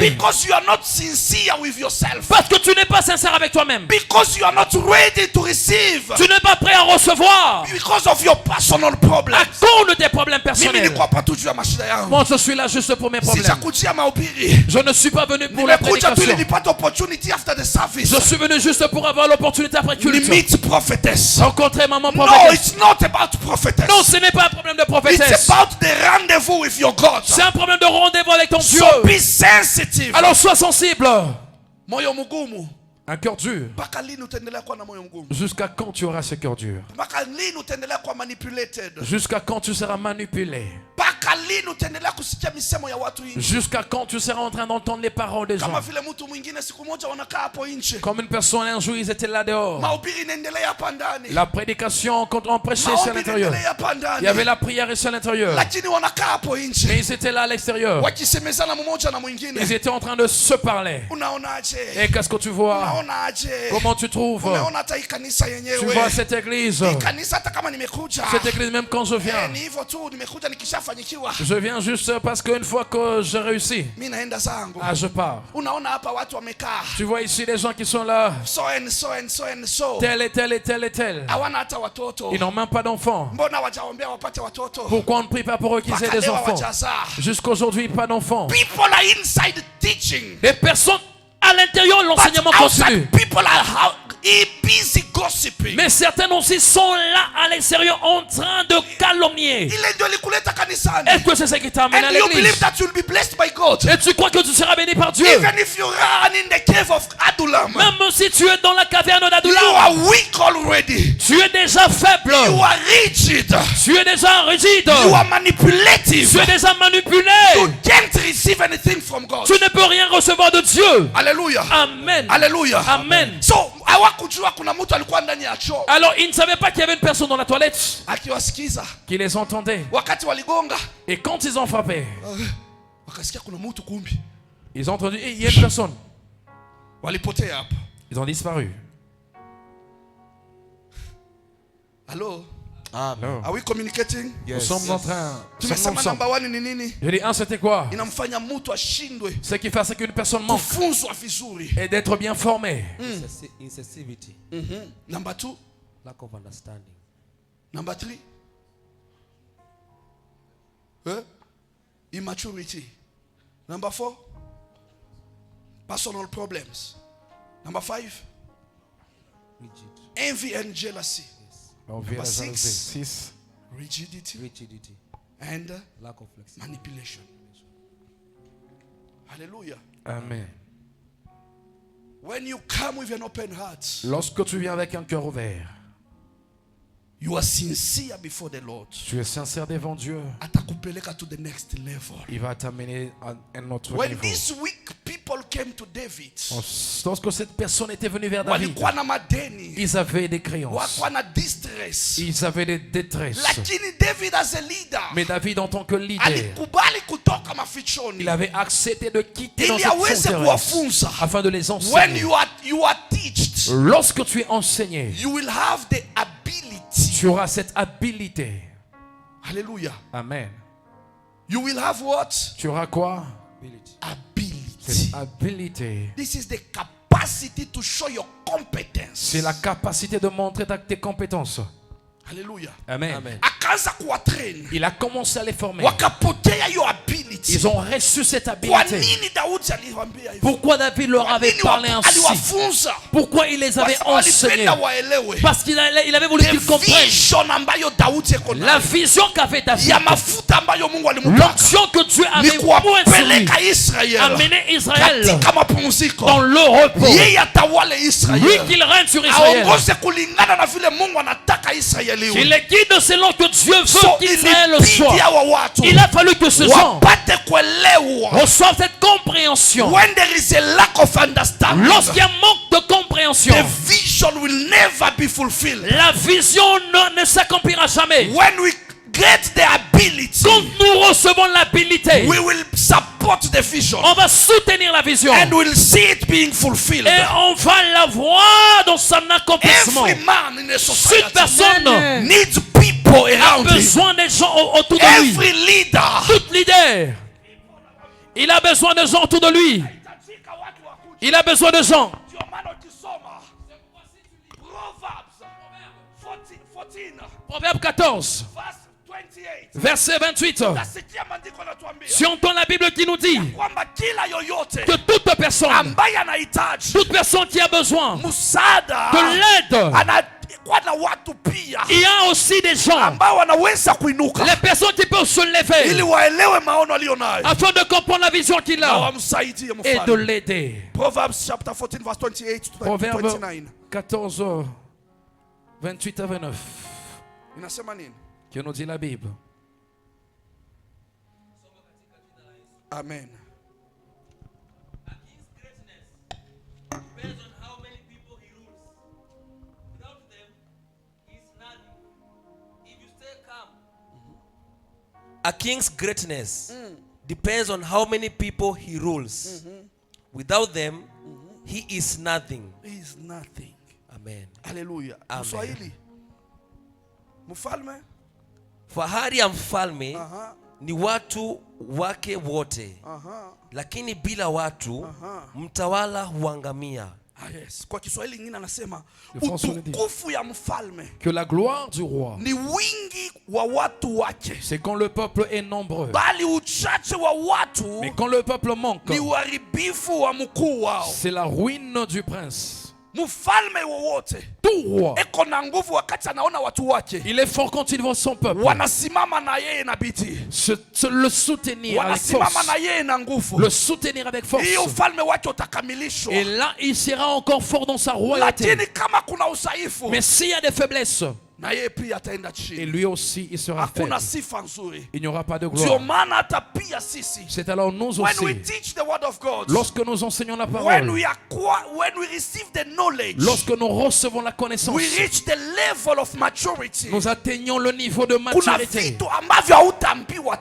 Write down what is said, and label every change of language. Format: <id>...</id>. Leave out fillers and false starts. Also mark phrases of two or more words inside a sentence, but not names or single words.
<en>Because you are not sincere with yourself.</en> <fr>Parce que tu n'es pas sincère avec toi-même.</fr> <en>Because you are not ready to receive.</en> <fr>Tu n'es pas prêt à recevoir.</fr> <en>Because of your personal problems.</en> <fr>À cause de tes problèmes</fr> <sw>Mimi</sw> <fr>personnels.</fr> <sw>ni kwa patu juu ya mashida yangu.</sw> <fr>Moi, je suis là juste pour mes problèmes.</fr> <sw>Sijakujia mahubiri.</sw> <fr>Je ne suis pas venu pour la</fr> <sw>Nimekuja tu ili</sw> <fr>prédication.</fr> <en>nipate opportunity after the service.</en> <fr>Je suis venu juste pour avoir l'opportunité après</fr> <sw>Ni</sw> <fr>culte.</fr> <en>meet prophetess.</en> <fr>Rencontrer maman</fr> <en>No,</en> <fr>prophétesse.</fr> <en>it's not about prophetess.</en> <fr>Non, ce n'est pas un problème de</fr> <en>It's</en> <fr>prophétesse.</fr> <en>about the rendezvous with your God.</en> <fr>C'est un problème de rendez-vous avec ton Dieu.</fr> <en>So be sensitive.</en> <fr>Alors sois sensible.</fr> <sw>Moyo mgumu.</sw> <fr>Un cœur dur.</fr> <sw>Mpaka lini utaendelea kuwa na moyo mgumu?</sw> <fr>Jusqu'à quand tu auras ce cœur dur?</fr> <sw>Mpaka lini utaendelea kuwa manipulated?</sw> <fr>Jusqu'à quand tu seras manipulé?</fr> <sw>Mpaka lini utaendelea kusikia misemo ya watu nje?</sw> <fr>Jusqu'à quand tu seras en train d'entendre les paroles des gens?</fr> <sw>Kama vile mtu mwingine siku moja wanakaa hapo nje.</sw> <fr>Comme une personne un jour, ils étaient là dehors.</fr> <sw>Mahubiri inaendelea hapa ndani.</sw> <fr>La prédication, quand on prêchait, c'est à</fr> <sw>Maombi</sw> <fr>l'intérieur.</fr> <sw>inaendelea hapa ndani.</sw> <fr>Il y avait la prière ici à l'intérieur.</fr> <sw>Lakini wanakaa hapo</sw> <fr>Mais</fr> <sw>nje.</sw> <fr>ils étaient là à l'extérieur.</fr> <sw>Wakisemezana mmoja na</sw> <fr>Ils</fr> <sw>mwingine.</sw> <fr>étaient en train de se parler.</fr> <sw>Unaonaje?</sw> <fr>Et qu'est-ce que tu vois?</fr> <sw>Unaonaje?</sw> <fr>Comment tu trouves?</fr> <sw>Unaona hata hii kanisa</sw> <fr>Tu</fr> <sw>yenyewe.</sw> <fr>vois cette église?</fr> <sw>Hii kanisa hata kama nimekuja.</sw> <fr>Cette église, même quand je viens,</fr> <sw>Ni hivyo tu nimekuja nikishafanyikiwa.</sw> <fr>je viens juste parce qu'une fois que j'ai réussi,</fr> <sw>Mimi naenda zangu.</sw> <fr>je pars.</fr> <sw>Unaona hapa watu wamekaa.</sw> <fr>Tu vois ici les gens qui sont là,</fr> <en>So and so and so and so.</en> <fr>tel et tel et tel et tel.</fr> <sw>Hawana hata watoto.</sw> <fr>Ils n'ont même pas d'enfants.</fr> <sw>Mbona wajaombea wapate watoto?</sw> <fr>Pourquoi on ne prie pas pour eux qu'ils aient</fr> <sw>Mpaka</sw> <fr>des</fr> <sw>leo</sw> <fr>enfants?</fr> <sw>hawajazaa.</sw> <fr>Jusqu'aujourd'hui, pas d'enfants.</fr> <en>People are inside teaching.</en> <fr>Les personnes à l'intérieur, l'enseignement</fr> <en>But</en> <fr>continue.</fr> <en>outside people are busy gossiping.</en> <fr>Mais certains aussi sont là à l'extérieur en train de calomnier.</fr> <sw>Ile ndio likuleta kanisani.</sw> <fr>Est-ce que c'est ça qui t'a amené à</fr> <en>And you</en> <fr>l'église?</fr> <en>believe that you'll be blessed by God.</en> <fr>Et tu crois que tu seras béni par Dieu?</fr> <en>Even if you run in the cave of Adullam.</en> <fr>Même si tu es dans la caverne</fr> <en>You</en> <fr>d'Adullam,</fr> <en>are weak already.</en> <fr>tu es déjà faible.</fr> <en>You are rigid.</en> <fr>Tu es déjà rigide.</fr> <en>You are manipulative.</en> <fr>Tu es déjà manipulé.</fr> <en>You can't receive anything from God.</en> <fr>Tu ne peux rien recevoir de Dieu.</fr> <en>Hallelujah. Amen. Hallelujah. Amen.</en> <sw>So, hawakujua kuna mtu alikuwa ndani ya choo.</sw> <fr>Alors, ils ne savaient pas qu'il y avait une personne dans la toilette</fr> <sw>Akiwasikiza.</sw> <fr>qui les entendait.</fr> <sw>Wakati waligonga.</sw> <fr>Et quand ils ont frappé,</fr> <sw>Wakasikia kuna mtu kumbi.</sw> <fr>ils ont entendu, et il y a une personne.</fr> <sw>Walipotea hapa.</sw> <fr>Ils ont disparu.</fr> <en>Hello.</en> <fr>Alors,</fr> <en>Are we communicating?</en> <fr>nous sommes en train. Nous sommes</fr> <sw>Tumesema</sw> <fr>ensemble.</fr> <en>number 1</en> <sw>ni nini?</sw> <fr>Je dis, c'était quoi?</fr> <sw>Inamfanya mtu ashindwe</sw> <fr>Ce qui fait qu'une personne manque</fr> <sw>kufunzwa vizuri.</sw> <fr>et d'être bien formée.</fr> <en>Insensitivity, Number 2, lack of understanding, number 3. Immaturity. Number 4, personal problems. Number 5, rigid, envy and jealousy.</en> <fr>Envie et la</fr> <en>Number</en> <fr>jalousie.</fr> <en>6, 6. rigidity and lack of flexibility. manipulation. Hallelujah. Amen. When you come with an open heart,</en> <fr>Lorsque tu viens avec un cœur ouvert,</fr> <en>you are sincere before the Lord.</en> <fr>tu es sincère devant Dieu,</fr> <en>Atakupeleka to the next level.</en> <fr>il va t'amener à un autre</fr> <en>When</en> <fr>niveau.</fr> <en>these weak people came to David,</en> <fr>Lorsque cette personne était venue vers David,</fr> <sw>walikuwa na madeni,</sw> <fr>ils avaient des créances,</fr> <sw>walikuwa na distress.</sw> <fr>ils avaient des détresses.</fr> <en>Lakini David as a leader,</en> <fr>Mais David, en tant que leader,</fr> <sw>alikubali kutoka mafichoni</sw> <fr>il avait accepté de quitter dans</fr> <sw>ili</sw> <fr>cette</fr> <sw>aweze</sw> <fr>forteresse</fr> <sw>kuwafunza.</sw> <fr>afin de les</fr> <en>When</en> <fr>enseigner.</fr> <en>you are teached,</en> <fr>Lorsque tu es enseigné,</fr> <en>you will have the ability.</en> <fr>tu auras cette habilité.</fr> <en>Hallelujah. Amen. You will have what?</en> <fr>Tu auras quoi?</fr> <en>Ability.</en> <fr>Cette habilité.</fr> <en>This is the capacity to show your competence.</en> <fr>C'est la capacité de montrer tes compétences.</fr> <en>Hallelujah. Amen.</en> <sw>Akaanza kuwatrain.</sw> <fr>Il a commencé à les former.</fr> <sw>Wakapotea hiyo ability.</sw> <fr>Ils ont reçu cette</fr> <sw>Kwa</sw> <fr>habilité.</fr> <sw>nini Daudi aliwaambia hivyo?</sw> <fr>Pourquoi David leur</fr> <sw>Kwa</sw> <fr>avait</fr> <sw>nini</sw> <fr>parlé ainsi?</fr> <sw>aliwafunza?</sw> <fr>Pourquoi il les avait</fr> <sw>Kwa sababu</sw> <fr>enseignés?</fr> <sw>alipenda waelewe.</sw> <fr>Parce qu'il avait voulu</fr> <en>The</en> <fr>qu'ils comprennent</fr> <sw>vision ambayo Daudi eko</sw> <fr>la</fr> <sw>nayo.</sw> <fr>vision qu'avait David,</fr> <sw>Ya mafuta ambayo Mungu alimpa.</sw> <fr>l'onction que Dieu</fr> <sw>Ni</sw> <fr>avait point sur lui,</fr> <sw>kuwapeleka Israel.</sw> <fr>amener Israël</fr> <sw>Katika mapumziko.</sw> <fr>dans le repos.</fr> <sw>Yeye atawale</sw> <fr>Lui</fr> <sw>Israel.</sw> <fr>qu'il règne sur Israël.</fr> <sw>Aongoze kulingana na vile Mungu anataka Israeli iwe.</sw> <fr>Il est guide selon que Dieu veut</fr> <en>So</en> <fr>qu'Israël</fr> <sw>ilibidi</sw> <fr>soit.</fr> <sw>hawa watu</sw> <fr>Il a fallu que ce gens</fr> <sw>wapate</sw> <fr>reçoivent cette compréhension.</fr> <en>When there is a lack of understanding,</en> <fr>Lorsqu'il y a un manque de compréhension,</fr> <en>the vision will never be fulfilled.</en> <fr>la vision ne s'accomplira jamais.</fr> <en>When we get the ability,</en> <fr>Quand nous recevons l'habilité,</fr> <en>we will support the vision</en> <fr>on va soutenir la vision</fr> <en>and we'll see it being fulfilled.</en> <fr>et on va la voir dans son accomplissement.</fr> <en>Every man in a</en> <fr>Toute</fr> <en>society</en> <fr>personne</fr> <en>needs people</en> <fr>a</fr> <en>around him.</en> <fr>besoin des gens autour de lui.</fr> <en>Every leader.</en> <fr>Tout leader, il a besoin de gens autour de lui. Il a besoin de gens. Proverbe 14, verset 28. Si on entend la Bible qui nous dit que toute personne qui a besoin de l'aide, il y a aussi des gens, les personnes qui peuvent se lever afin de comprendre la vision qu'il a et de l'aider.</fr> <en>Proverbs chapter 14 verse 28 to</en> <fr>Proverbe</fr> <en>29.</en> <fr>14, 28 à 29.</fr> <sw>Inasema nini?</sw> <fr>Que nous dit la Bible?</fr> <en>Amen. A king's greatness depends on how many people he rules. Without them, he is nothing. He is nothing. Amen. Hallelujah. Amen.</en> <sw>Mswahili. Mfalme. Fahari ya mfalme ni watu wake wote. Lakini bila watu mtawala huangamia.</sw> <en>Yes.</en> <sw>Kwa Kiswahili kingine anasema utukufu ya mfalme</sw> <fr>Que la gloire du roi,</fr> <sw>ni wingi wa watu wake.</sw> <fr>c'est quand le peuple est nombreux.</fr> <sw>Bali uchache wa watu</sw> <fr>Mais quand le peuple manque,</fr> <sw>ni uharibifu wa mkuu wao.</sw> <fr>c'est la ruine du prince.</fr> <sw>Mfalme wowote</sw> <fr>Tout roi,</fr> <sw>eko na nguvu wakati anaona watu wake</sw> <fr>il est fort quand il voit son peuple</fr> <sw>wanasimama na yeye na bidii,</sw> <fr>le soutenir avec</fr> <sw>wanasimama</sw> <fr>force.</fr> <sw>na yeye na nguvu.</sw> <fr>Le soutenir avec force.</fr> <sw>Hiyo ufalme wake utakamilishwa.</sw> <fr>Et là, il sera encore fort dans sa royauté.</fr> <sw>Lakini kama kuna udhaifu,</sw> <fr>Mais s'il y a des faiblesses,</fr> <sw>na yeye pia ataenda</sw> <fr>et</fr> <sw>chini.</sw> <fr>lui aussi, il sera faible.</fr> <sw>Hakuna sifa nzuri.</sw> <fr>Il n'y aura pas de</fr> <sw>Ndio</sw> <fr>gloire.</fr> <sw>maana hata pia sisi,</sw> <fr>C'est alors nous</fr> <en>when we</en> <fr>aussi,</fr> <en>teach the word of God,</en> <fr>lorsque nous enseignons la</fr> <en>when</en> <fr>parole,</fr> <en>we receive the knowledge,</en> <fr>lorsque nous recevons la connaissance,</fr> <en>we reach the level of maturity.</en> <fr>nous atteignons le niveau de</fr> <sw>Kuna</sw> <fr>maturité.</fr> <sw>vitu ambavyo hautaambiwa</sw>